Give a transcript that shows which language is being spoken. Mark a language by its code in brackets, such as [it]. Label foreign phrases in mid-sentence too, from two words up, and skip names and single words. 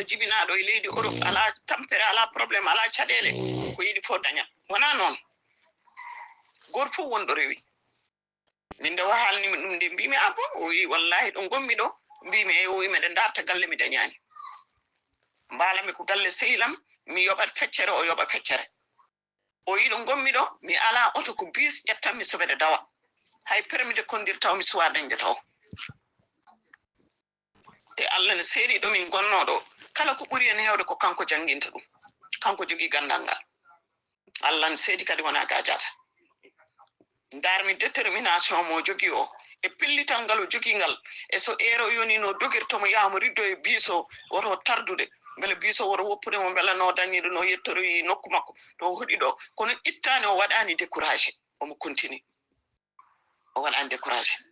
[ff] jibinaɗo e leydi Europe ala tampere ala probléme ala caɗele ko yiɗi fof dañat wona noon goto fof wonɗo rewi min nde wahalnimi ɗum nde mbimi abo o wi wallahi ɗo gommi ɗo mbimi e o wi meɗen darta galle mi dañani mbalami ko galle sehyilam mi yoɓat feccere o yoɓa feccere o wi ɗo gommi ɗo mi ala oto ko bis ƴettanmi so mbeɗe dawa hay [fr] permis de conduire [ff] taw mi suwa dañde taw te Allah ne seeɗi ɗo min gonno ɗo kala ko ɓuri en hewde ko kanko janginta ɗum kanko jogii gandal ngal Allah ne seeɗi kadi wona gajata darmi détermination mo jogii o e pellital ngal o jogii ngal e so ero yoni no dogirtomo yahamo riddo e biso woto tardude beele biso woto woppude mo beela no dañiɗo no yettoroyi nokku makko to hoɗi ɗo kono ittani o waɗani découragé omo continue o waɗani découragé